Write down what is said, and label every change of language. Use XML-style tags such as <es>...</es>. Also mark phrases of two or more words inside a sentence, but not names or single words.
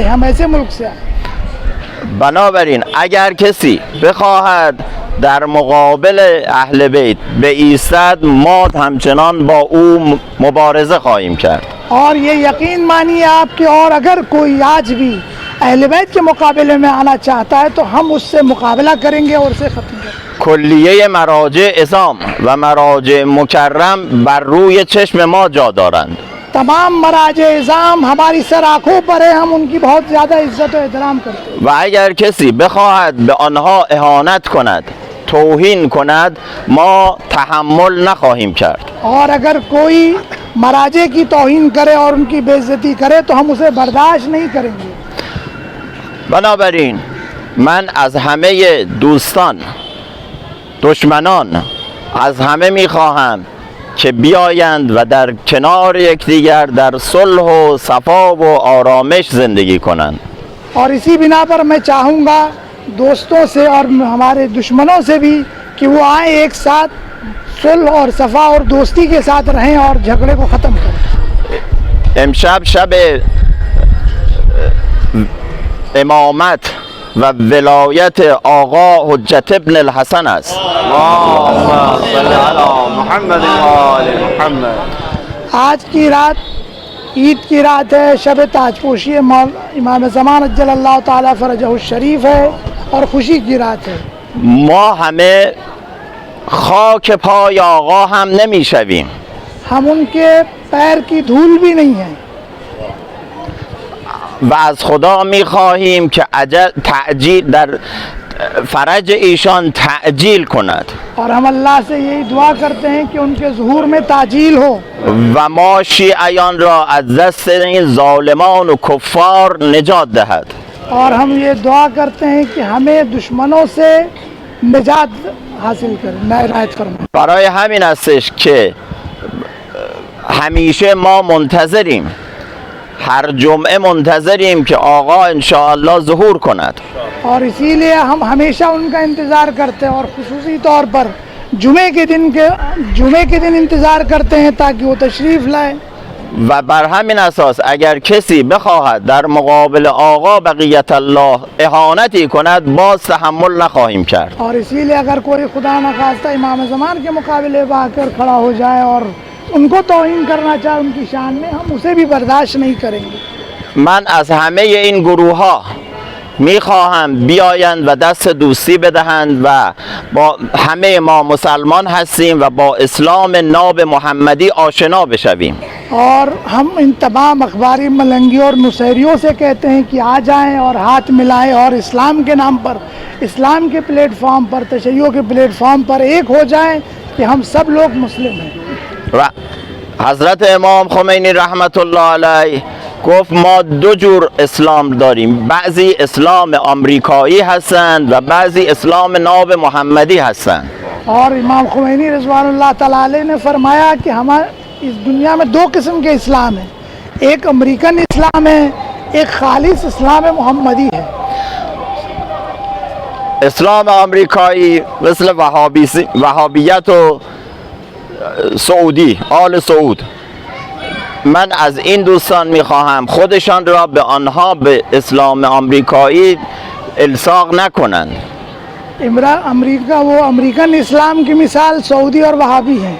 <ur>ہم ایسے ملک سے آئے.</ur> <fa>بنابراین اگر کسی بخواهد در مقابل اهل بیت بایستد ما همچنان با او مبارزه خواهیم کرد.</fa> <ur>اور یہ یقین مانیے آپ کہ اور اگر کوئی آج بھی اہل بیت کے مقابلے میں آنا چاہتا ہے تو ہم اس سے مقابلہ کریں گے اور اسے ختم کریں گے.</ur> <fa>کلیه مراجع اعظام و مراجع مکرم بر روی چشم ما جا دارند.</fa> <ur>تمام مراجع اعظام ہماری سر آنکھوں پر ہے. ہم ان کی بہت زیادہ عزت و احترام کرتے ہیں.</ur> <fa>و اگر کسی بخواهد به آنها اهانت کند توهین کند ما تحمل نخواهیم کرد.</fa> <ur>اور اگر کوئی مراجع کی توہین کرے اور ان کی بے عزتی کرے تو ہم اسے برداشت نہیں کریں گے.</ur> <fa>بنابراین من از همه دوستان دشمنان از همه میخواهم که بیایند و در کنار یکدیگر در صلح و صفا و آرامش زندگی کنند.</fa> <ur>اور اسی بنا پر میں چاہوں گا دوستوں سے اور ہمارے دشمنوں سے بھی کہ وہ آئیں ایک ساتھ صلح اور صفا اور دوستی کے ساتھ رہیں اور جھگڑے کو ختم کریں.</ur> <fa>امشب شب امامت و ولایت آقا حجت ابن الحسن است.</fa> <ar>اللهم صل علی محمد و آل محمد.</ar> <ur>آج کی رات عید کی رات ہے، شب تاج پوشی امام زمان</ur> <ar>عجل اللہ تعالیٰ فرجہ الشریف</ar> <ur>ہے اور خوشی کی رات ہے.</ur> <fa>ما همه خاک پای آقا هم نمیشویم</fa> <ur>ہم ان کے پیر کی دھول بھی نہیں ہیں</ur> <fa>و از خدا میخواهیم که تعجیل در فرج ایشان تعجیل کند</fa> <ur>اور ہم اللہ سے یہی دعا کرتے ہیں کہ ان کے ظہور میں تعجیل ہو</ur> <fa>و ما شیعیان را از دست این ظالمان و کفار نجات دهد.</fa> <ur>اور ہم یہ دعا کرتے ہیں کہ ہمیں دشمنوں سے نجات حاصل کریں، عنایت فرمائیں.</ur> <fa>برای همین استش که همیشه ما منتظریم، هر جمعه منتظریم که آقا انشاءالله ظهور کند.</fa> <ur>اور اسی لیے ہم ہمیشہ ان کا انتظار کرتے ہیں اور خصوصی طور پر جمعے کے دن انتظار کرتے ہیں تاکہ وہ تشریف لائے.</ur> <fa>و بر همین اساس اگر کسی بخواهد در مقابل آقا بقیت الله اهانتی کند باز تحمل نخواهیم کرد.</fa> <ur>اور اسی لیے اگر کوئی خدا نخواستہ امام زمان کے مقابلے میں آ کر کھڑا ہو جائے اور ان کو توہین کرنا چاہے ان کی شان میں، ہم اسے بھی برداشت نہیں کریں گے.</ur> <fa>من از همه این گروه ها میخواهم بیایند و دست دوستی بدهند و با همه ما مسلمان هستیم و با اسلام ناب محمدی آشنا بشویم.</fa> <ur>اور ہم ان تمام اخباری ملنگیوں اور نصیریوں سے کہتے ہیں کہ آ جائیں اور ہاتھ ملائیں اور اسلام کے نام پر، اسلام کے پلیٹ فارم پر، تشیع کے پلیٹ فارم پر ایک ہو جائیں کہ ہم سب لوگ مسلم ہیں.</ur> <fa>و حضرت امام خمینی</fa> <ar>رحمت الله علیه</ar> <fa>گفت ما دو جور اسلام داریم، بعضی اسلام آمریکایی هستند و بعضی اسلام ناب محمدی هستند.</fa> <ur>اور امام خمینی</ur> <ar>رضوان اللہ تعالیٰ علیہ</ar> <ur>نے فرمایا کہ ہمارے اس دنیا میں دو قسم کے اسلام ہیں، ایک امریکن اسلام ہے، ایک خالص اسلام محمدی ہے.</ur> <fa>اسلام آمریکایی مثل وهابیت و سعودی، آل سعود، من از این دوستان میخواهم خودشان را به آنها به اسلام آمریکایی الصاق نکنند.</fa> <ur>امریکہ وہ امریکن اسلام کی مثال سعودی اور وہابی ہیں.</ur>